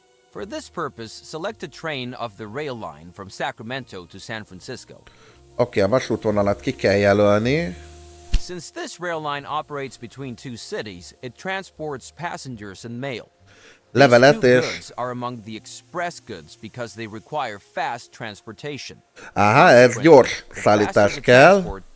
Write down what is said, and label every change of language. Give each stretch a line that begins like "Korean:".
English: For this purpose, select a train of the rail line from Sacramento to San Francisco.
Hungarian: Oké, a vasútvonalat ki kell jelölni.
English: Since this rail line operates between two cities, it transports passengers and mail.
Hungarian: Levelet és...
English: goods are among the express goods because they require fast transportation.
Hungarian: Aha, ez gyors szállítás kell.